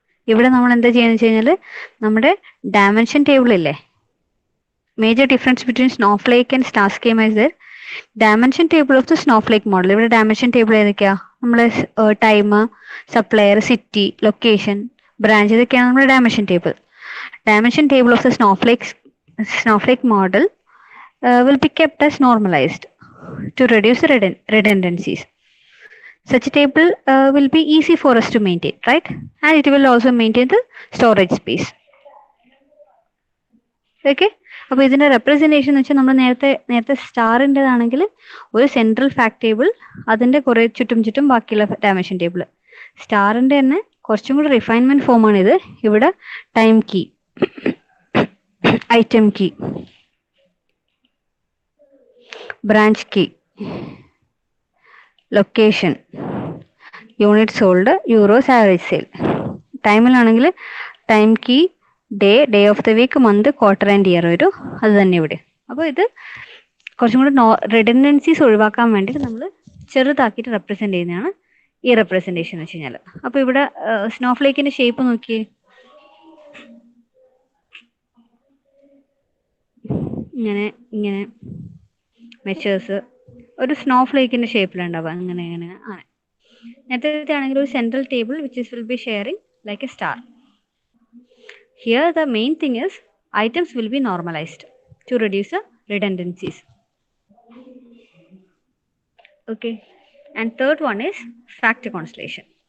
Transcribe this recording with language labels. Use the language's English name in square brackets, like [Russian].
[Malayalam] ഇവിടെ നമ്മൾ എന്താ ചെയ്യുന്നത് വെച്ച് കഴിഞ്ഞാൽ, നമ്മുടെ ഡയമെൻഷൻ ടേബിൾ ഇല്ലേ, [English] Major difference between snowflake and star schema is their dimension table of the snowflake model. [Malayalam] ഇവിടെ ഡയമെൻഷൻ ടേബിൾ ഏതൊക്കെയാ? നമ്മളെ time, supplier, city, location, branch, ഇതൊക്കെയാണ് നമ്മുടെ dimension table. [English] Dimension table of the snowflake model will be kept as normalized to reduce redundancies. Such a table will be easy for us to maintain, right? And it will also maintain the storage space. Okay? [Malayalam] അപ്പോൾ ഇതിന്റെ representation എന്ന് വെച്ചാൽ നമ്മൾ നേരത്തെ സ്റ്റാറിൻ്റെതാണെങ്കിൽ ഒരു central fact table, അതിന്റെ കുറെ ചുറ്റും ബാക്കിയുള്ള ഡയമെൻഷൻ ടേബിൾ. സ്റ്റാറിന്റെ തന്നെ കുറച്ചും കൂടി റിഫൈൻമെന്റ് ഫോമാണ് ഇത്. ഇവിടെ time key, item key, branch key, location, unit sold, euros, average sale. ടൈമിലാണെങ്കിൽ time key, day of the week, month, quarter and year വരും. അത് തന്നെ ഇവിടെ. അപ്പോൾ ഇത് കുറച്ചും കൂടെ റിഡൻഡൻസീസ് ഒഴിവാക്കാൻ വേണ്ടിയിട്ട് നമ്മൾ ചെറുതാക്കിയിട്ട് റെപ്രസെന്റ് ചെയ്യുന്നതാണ് ഈ റെപ്രസെന്റേഷൻ എന്ന് വെച്ച് കഴിഞ്ഞാൽ. അപ്പൊ ഇവിടെ സ്നോഫ്ലേക്കിന്റെ ഷേപ്പ് നോക്കിയേ, ഇങ്ങനെ ഇങ്ങനെ മെഷേഴ്സ് ഒരു സ്നോഫ്ലേക്കിന്റെ ഷേപ്പിലുണ്ടാവുക, അങ്ങനെ അങ്ങനെ ആണ്. നേരത്തെ ആണെങ്കിൽ ഒരു [English] Central table which will be sharing like a star. Here the main thing is items will be normalized to reduce the redundancies. Okay, and third one is factor constellation.